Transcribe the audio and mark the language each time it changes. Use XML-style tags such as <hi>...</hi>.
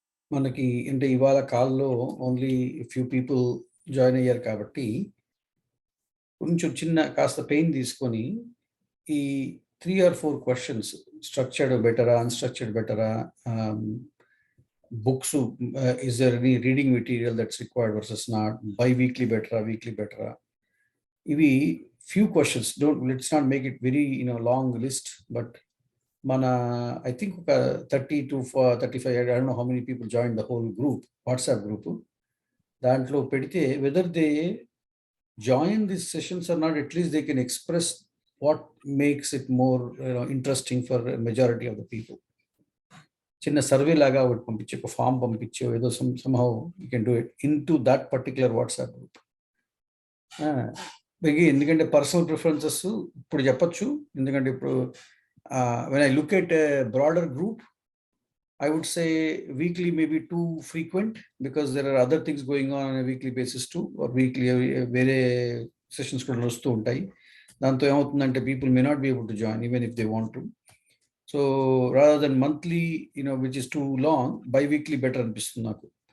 <te>మనకి అంటే ఇవాళ కాల్లో ఓన్లీ ఫ్యూ పీపుల్ జాయిన్ అయ్యారు కాబట్టి కొంచెం కాస్త పెయిన్ తీసుకొని ఈ</te> <en>3 or 4 questions,</en> <te>స్ట్రక్చర్డ్ బెటరా, అన్స్ట్రక్చర్డ్ బెటరా,</te> <en>books, is there any reading material that's required versus not, bi-weekly better, weekly better,</en> <te>ivi</te> <en>few questions. Let's not make it very long list, but</en> <te>mana</te> <en>I think 30 to 35, I don't know how many people joined the whole group, WhatsApp group.</en> <te>Dantlo pedite</te> <en>whether they join these sessions or not, at least they can express what makes it more interesting for a majority of the people.</en> <te>చిన్న survey లాగా ఒకటి పంపించి, ఒక form పంపించి, ఏదో</te> <en>somehow you can do it into that particular WhatsApp group.</en> <te>ఎందుకంటే personal preferences ఇప్పుడు చెప్పచ్చు. ఎందుకంటే ఇప్పుడు</te> <en>when I look at a broader group, I would say weekly may be too frequent because there are other things going on a weekly basis too, or weekly</en> <te>వేరే sessions కూడా వస్తూ ఉంటాయి. దాంతో ఏమవుతుందంటే</te> <en>people may not be able to join even if they want to. So rather than monthly, which is too long, bi-weekly better</en> <te>అనిపిస్తుంది నాకు.</te>